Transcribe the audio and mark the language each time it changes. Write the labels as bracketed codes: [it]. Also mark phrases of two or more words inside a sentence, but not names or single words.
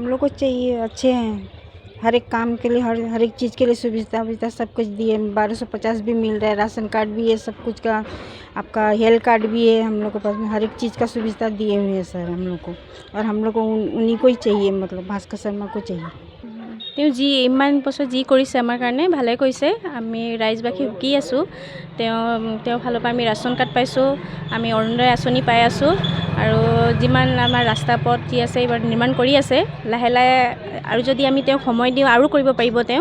[hi] लोग को चाहिए, अच्छे हैं। हर एक काम के लिए, हर एक चीज़ के लिए सुविधा सब कुछ दिए। 1250 भी मिल रहा है, राशन कार्ड भी है, सब कुछ का आपका हेल्थ कार्ड भी है। हम लोग के पास में हर एक चीज़ का सुविधा दिए हुए हैं सर हम लोग को। और हम लोग को उन्हीं को ही चाहिए, मतलब भास्कर शर्मा को चाहिए। [as] তেওঁ যি ইমান বছৰ যি কৰিছে আমাৰ কাৰণে ভালে কৰিছে। আমি ৰাইজবাসী সুখী আছোঁ। তেওঁ ফালৰ পৰা আমি ৰাচন কাৰ্ড পাইছোঁ, আমি অৰুণোদয় আঁচনি পাই আছোঁ, আৰু যিমান আমাৰ ৰাস্তা পথ যি আছে এইবাৰ নিৰ্মাণ কৰি আছে। লাহে লাহে আৰু যদি আমি তেওঁক সময় দিওঁ আৰু কৰিব পাৰিব তেওঁ।